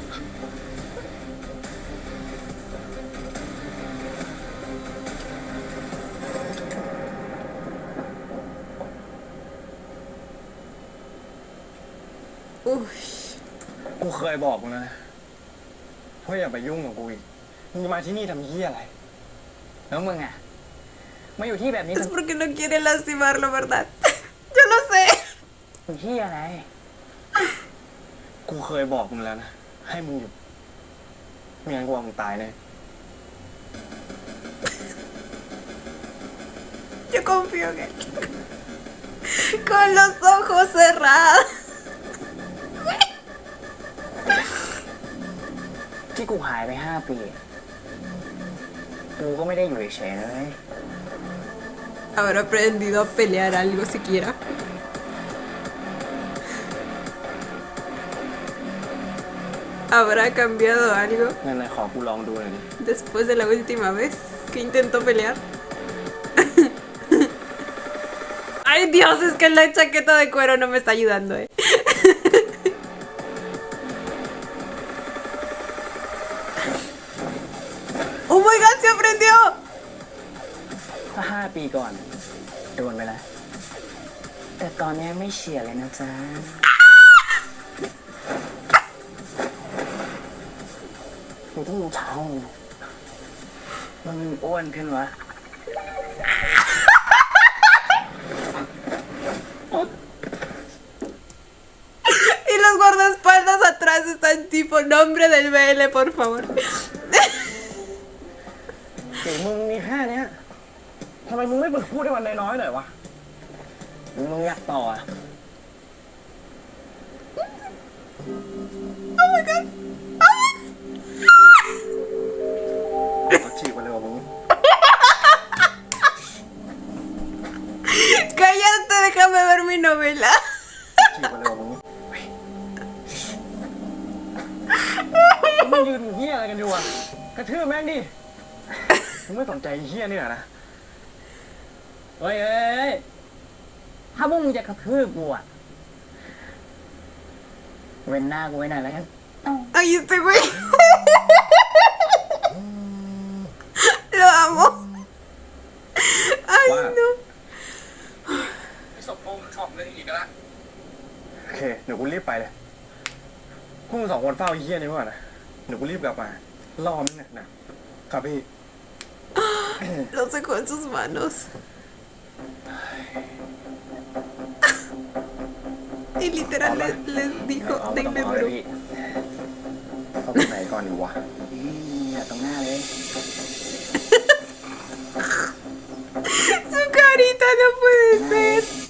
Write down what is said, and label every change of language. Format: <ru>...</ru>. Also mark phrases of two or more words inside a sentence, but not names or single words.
<es>Uy.</es> <th>กูเคยบอกมึงแล้วนะว่าอย่าไปยุ่งกับกูอีกมึงจะมาที่นี่ทำเหี้ยอะไร แล้วมึงอะมาอยู่ที่แบบนี้</th> <es>Es porque no quiere lastimarlo, ¿verdad? Yo lo sé.</es> <th>ทำเหี้ยอะไร กูเคยบอกมึงแล้วนะ ให้มึงหยุดไม่งั้นกูเอามึงตายแน่</th> <es>Yo confío en él. Con los ojos cerrados.</es> <th>ที่กูหายไป5 ปี กูก็ไม่ได้อยู่เฉยๆนะเลย</th> <es>¿Habrá aprendido a pelear algo siquiera? ¿Habrá cambiado algo</es> <th>นั่นเลยขอกูลองดูหน่อยดิ</th> <es>después de la última vez que intentó pelear? Ay Dios, es que la chaqueta de cuero no me está ayudando,</es> <en>Oh my god,</en> <es>se aprendió.</es> <th>ถ้า5 ปีก่อนโดนไปแล้ว แต่ตอนนี้ไม่เฉียดเลยนะจ๊ะ กูต้องเช้ามันอ้วนขึ้นวะ</th> <es>Y los guardaespaldas atrás están tipo nombre del BL, por favor.</es> <th>เดี๋ยวมึงมีแค่เนี้ย ทำไมมึงไม่ฝึกพูดให้มันน้อยๆหน่อยวะมึงอยากต่ออ่ะ</th> <en>Oh my god.</en> <es>Cállate, déjame ver mi novela.</es> <th>มึงยืนเฮี้ยอะไรกันอยู่อ่ะกระทืบแม่งดิมึงไม่สนใจเฮี้ยนี่เหรอนะเฮ้ยถ้าพวกมึงจะกระทืบกูอ่ะเว้นหน้ากูไว้หน่อยแล้วกัน</th> <es>Ay, este güey. Lo amo. Ay, no.</es> <th>สมพงษ์ชอบเรื่องอีกแล้วโอเคเดี๋ยวกูรีบไปเลยพวกมึงสองคนเฝ้าไอ้เฮี้ยนี่ก่อนนะเดี๋ยวกูรีบกลับมาล่อมันนะครับพี่</th> <es>Lo sacó en sus manos. Y literal les dijo, denme duro.</es> <th>เอาไปไหนก่อนดีวะตรงหน้าเลย</th> <es>Su carita no puede ser.</es>